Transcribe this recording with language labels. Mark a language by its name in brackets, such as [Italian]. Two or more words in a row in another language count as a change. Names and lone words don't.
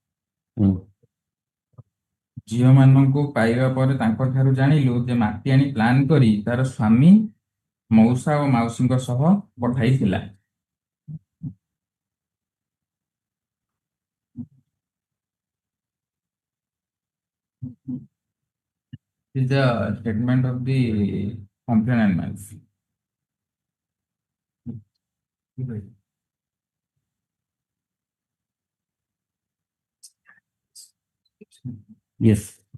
[Odia] ଝିଅମାନଙ୍କୁ ପାଇବା ପରେ ତାଙ୍କଠାରୁ ଜାଣିଲୁ ଯେ ମାତିଆଣୀ ପ୍ଲାନ୍ କରି ତାର ସ୍ୱାମୀ, ମଉସା ଓ ମାଉସୀଙ୍କ ସହ ପଠାଇଥିଲା। [English] This is the statement of the complainant. Yes.